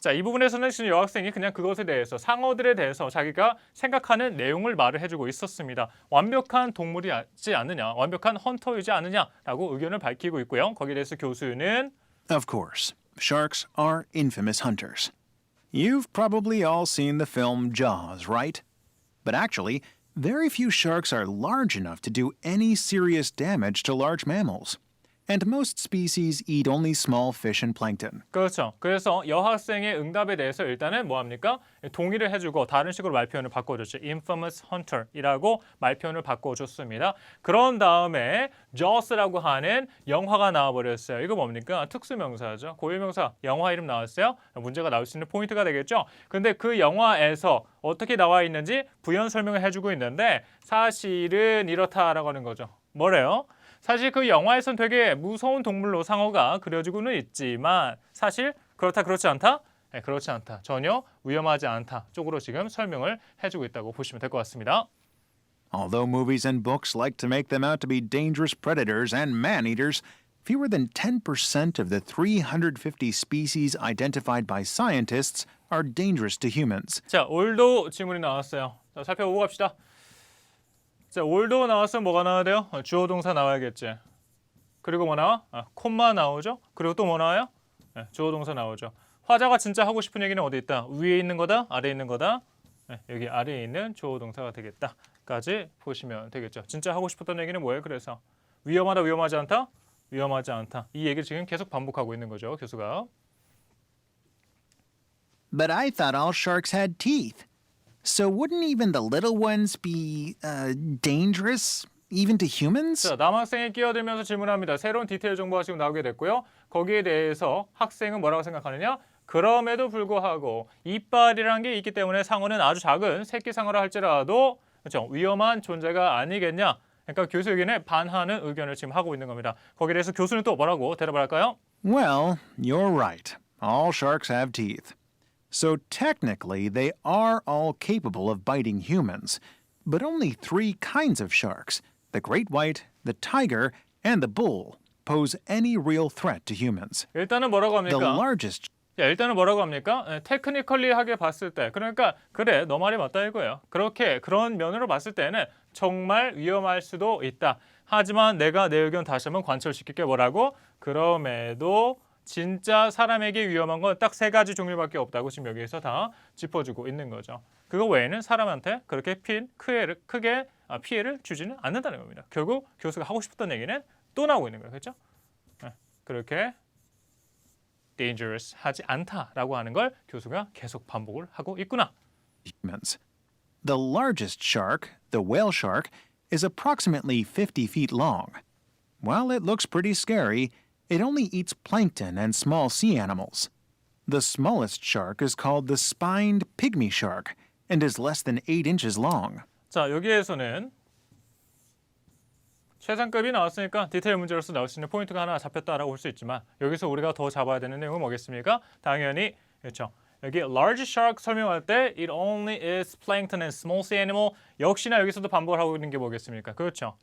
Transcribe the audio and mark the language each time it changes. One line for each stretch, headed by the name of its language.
Korean: 자, 이 부분에서는 지금 여학생이 그냥 그것에 대해서 상어들에 대해서 자기가 생각하는 내용을 말을 해주고 있었습니다. 완벽한 동물이지 않느냐, 완벽한 헌터이지 않느냐라고 의견을 밝히고 있고요. 거기에 대해서 교수는
English: Of course, sharks are infamous hunters. You've probably all seen the film Jaws, right? But actually, very few sharks are large enough to do any serious damage to large mammals. And most species eat only small fish and plankton.
Korean: 그렇죠. 그래서 여학생의 응답에 대해서 일단은 뭐합니까? 동의를 해주고 다른 식으로 말표현을 바꿔줬죠. infamous hunter이라고 말표현을 바꿔줬습니다. 그런 다음에 Jaws라고 하는 영화가 나와버렸어요. 이거 뭡니까? 특수명사죠. 고유명사 영화 이름 나왔어요. 문제가 나올 수 있는 포인트가 되겠죠. 근데 그 영화에서 어떻게 나와 있는지 부연 설명을 해주고 있는데 사실은 이렇다라고 하는 거죠. 뭐래요? 사실 그 영화에선 되게 무서운 동물로 상어가 그려지고는 있지만 사실 그렇다 그렇지 않다? 네, 그렇지 않다. 전혀 위험하지 않다. 쪽으로 지금 설명을 해주고 있다고 보시면 될 것 같습니다.
English: Although movies and books like to make them out to be dangerous predators and man-eaters, fewer than 10% of the 350 species identified by scientists are dangerous to humans.
Korean: 자, 올도 질문이 나왔어요. 자, 살펴보고 갑시다. 자, 올도 나왔으면 뭐가 나와야 돼요? 주어 동사 나와야겠지. 그리고 뭐 나와? 콤마 나오죠? 그리고 또 뭐 나와요? 네, 주어 동사 나오죠. 화자가 진짜 하고 싶은 얘기는 어디 있다? 위에 있는 거다? 아래에 있는 거다? 네, 여기 아래에 있는 주어 동사가 되겠다. 까지 보시면 되겠죠. 진짜 하고 싶었던 얘기는 뭐예요? 그래서 위험하다, 위험하지 않다? 위험하지 않다. 이 얘기를 지금 계속 반복하고 있는 거죠, 교수가.
English: But I thought all sharks had teeth. So wouldn't even the little ones be dangerous, even to humans?
Korean: 자, 남학생이 끼어들면서 질문합니다. 새로운 디테일 정보가 지금 나오게 됐고요. 거기에 대해서 학생은 뭐라고 생각하느냐? 그럼에도 불구하고 이빨이라는 게 있기 때문에 상어는 아주 작은 새끼 상어라 할지라도 그렇죠? 위험한 존재가 아니겠냐? 그러니까 교수 의견에 반하는 의견을 지금 하고 있는 겁니다. 거기에 대해서 교수는 또 뭐라고 대답을 할까요?
English: Well, you're right. All sharks have teeth. So technically, they are all capable of biting humans. But only 3 kinds of sharks, the great white, the tiger, and the bull, pose any real threat to humans.
Korean: 일단은 뭐라고
English: The
Korean: 합니까?
English: largest
Korean: 일단은 뭐라고 합니까? 테크니컬리하게 봤을 때 그러니까 그래 너 말이 맞다 이거예요. 그런 면으로 봤을 때는 정말 위험할 수도 있다. 하지만 내가 내 의견 다시 한번 관철시킬게 뭐라고? 그럼에도 진짜 사람에게 위험한 건 딱 3가지 종류밖에 없다고 지금 여기에서 다 짚어주고 있는 거죠. 그거 외에는 사람한테 그렇게 크게 피해를 주지는 않는다는 겁니다. 결국 교수가 하고 싶었던 얘기는 또 나오고 있는 거예요. 그렇죠? 네, 그렇게 dangerous 하지 않다라고 하는 걸 교수가 계속 반복을 하고 있구나.
English: humans. The largest shark, the whale shark, is approximately 50 feet long. While it looks pretty scary, it only eats plankton and small sea animals. The smallest shark is called the spined pygmy shark and is less than 8 inches long.
Korean: 자, 여기에서는 최상급이 나왔으니까 디테일 문제로서 나올 수 있는 포인트가 하나 잡혔다라고 볼 수 있지만 여기서 우리가 더 잡아야 되는 내용은 뭐겠습니까? 당연히 그렇죠. 여기 large shark 설명할 때
English: it only is plankton and small sea animal
Korean: 역시나 여기서도 반복을 하고 있는 게 뭐겠습니까? 그렇죠.